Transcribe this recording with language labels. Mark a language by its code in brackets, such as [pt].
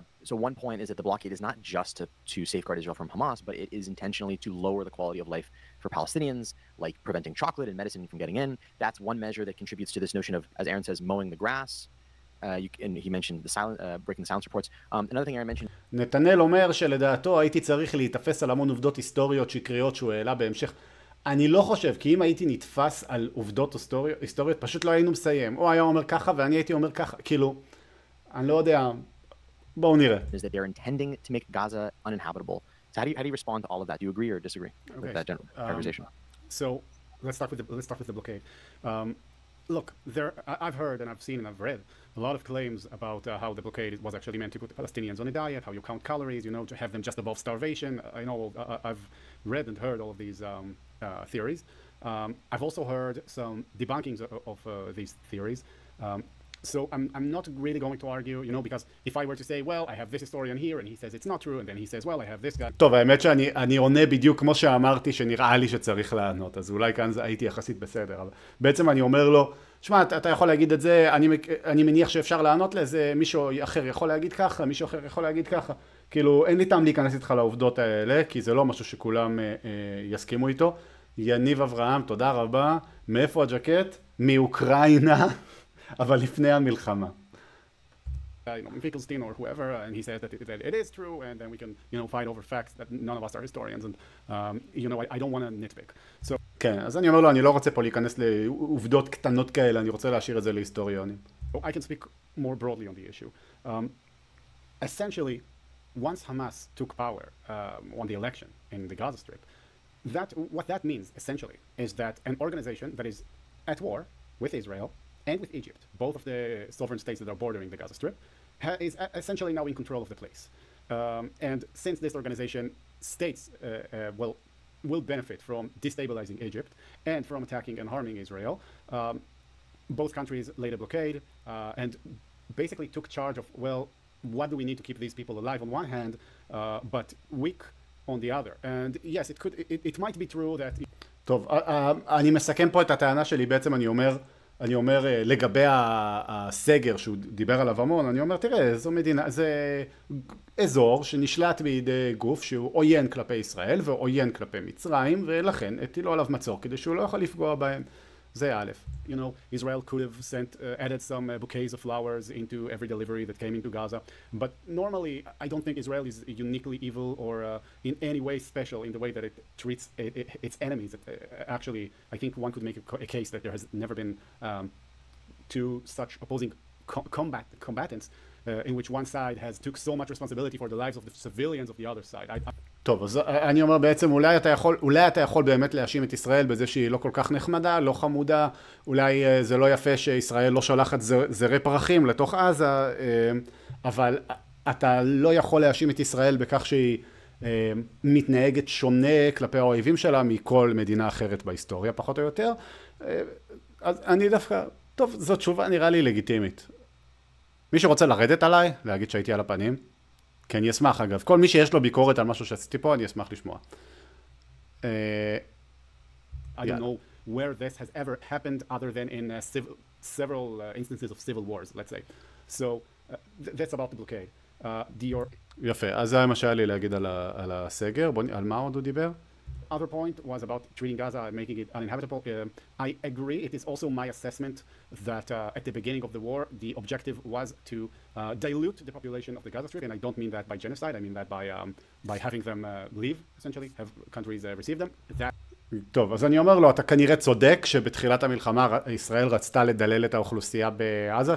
[en] So one point is that the blockade is not just to safeguard Israel from Hamas, but it is intentionally to lower the quality of life for Palestinians, like preventing chocolate and medicine from getting in. That's one measure that contributes to this notion of, as Aaron says, mowing the grass. And he mentioned the breaking the silence reports. Another thing Aaron mentioned... [he] נתנאל אומר שלדעתו הייתי צריך להתאפס על המון עובדות היסטוריות שקריות שהוא העלה בהמשך. אני לא חושב, כי אם הייתי נתפס על עובדות היסטוריות, פשוט לא היינו מסיים. הוא היה אומר ככה ואני הייתי אומר ככה. כאילו, אני לא יודע... בואו נראה. [en] Is that they're intending to make Gaza uninhabitable. So how do you respond to all of that? Do you agree or disagree with that general characterization? So let's start with the blockade. Look, I've heard and I've seen and I've read a lot of claims about how the blockade was actually meant to put the Palestinians on a diet, how you count calories, you know, to have them just above starvation. I know I've read and heard all of these theories. I've also heard some debunkings of these theories. So I'm not really going to argue, you know, because if I were to say, well, I have this historian here, and he says it's not true, and then he says, well, I have this guy. [he] טוב, האמת שאני עונה בדיוק כמו שאמרתי שנראה לי שצריך לענות, אז אולי כאן הייתי יחסית בסדר, אבל בעצם אני אומר לו, שמע, אתה יכול להגיד את זה, אני מניח שאפשר לענות לזה, מישהו אחר יכול להגיד ככה, מישהו אחר יכול להגיד ככה, כאילו אין לי טעם להיכנס איתך לעובדות האלה, כי זה לא משהו שכולם יסכימו איתו. יניב אברהם, תודה רבה. מאיפה הג'קט? מאוקראינה. אבל לפני המלחמה. [en] Finkelstein or whoever, and he says that it is true, and then we can, you know, fight over facts that none of us are historians, and you know, I don't want to nitpick. [he] So, כן, אז אני אומר לו, אני לא רוצה פה להיכנס לעובדות קטנות כאלה, אני רוצה להשאיר את זה להיסטוריונים. [en] I can speak more broadly on the issue. Essentially, once Hamas took power on the election in the Gaza Strip, what that means, essentially, is that an organization that is at war with Israel and with Egypt, both of the sovereign states that are bordering the Gaza Strip, is essentially now in control of the place. And since this organization states will benefit from destabilizing Egypt and from attacking and harming Israel, both countries laid a blockade and basically took charge of, well, what do we need to keep these people alive on one hand, but weak on the other. And yes, it might be true that... [he] טוב, אני מסכם פה את הטענה שלי, בעצם אני אומר לגבי הסגר שהוא דיבר עליו המון, אני אומר, תראה, זו מדינה, זה אזור שנשלט בידי גוף שהוא עוין כלפי ישראל ועוין כלפי מצרים, ולכן הטילו עליו מצור כדי שהוא לא יכול לפגוע בהם. זה א'. [en] You know, Israel could have added some bouquets of flowers into every delivery that came into Gaza, but normally I don't think Israel is uniquely evil or in any way special in the way that it treats its enemies. Actually, I think one could make a case that there has never been two such opposing combatants in which one side has took so much responsibility for the lives of the civilians of the other side. [he] טוב, אז אני אומר בעצם, אולי אתה יכול באמת להאשים את ישראל בזה שהיא לא כל כך נחמדה, לא חמודה, אולי זה לא יפה שישראל לא שולחת זרי פרחים לתוך עזה, אבל אתה לא יכול להאשים את ישראל בכך שהיא מתנהגת שונה כלפי האויבים שלה מכל מדינה אחרת בהיסטוריה, פחות או יותר. אז אני דווקא, טוב, זאת תשובה נראה לי לגיטימית. מי שרוצה לרדת עליי, להגיד שהייתי על הפנים, כן, אני אשמח אגב. כל מי שיש לו ביקורת על משהו שעשיתי פה, אני אשמח לשמוע. [en] I don't know where this has ever happened other than in several instances of civil wars, let's say. So that's about the blockade. [he] יפה, אז זה מה שהיה לי להגיד על הסגר. על מה עוד הוא דיבר? [en] Other point was about treating Gaza and making it uninhabitable. I agree. It is also my assessment that at the beginning of the war, the objective was to dilute the population of the Gaza Strip, and I don't mean that by genocide. I mean that by having them leave, essentially, have countries receive them. [he] טוב, אז אני אומר לו, אתה כנראה צודק שבתחילת המלחמה ישראל רצתה לדלל את האוכלוסייה בעזה.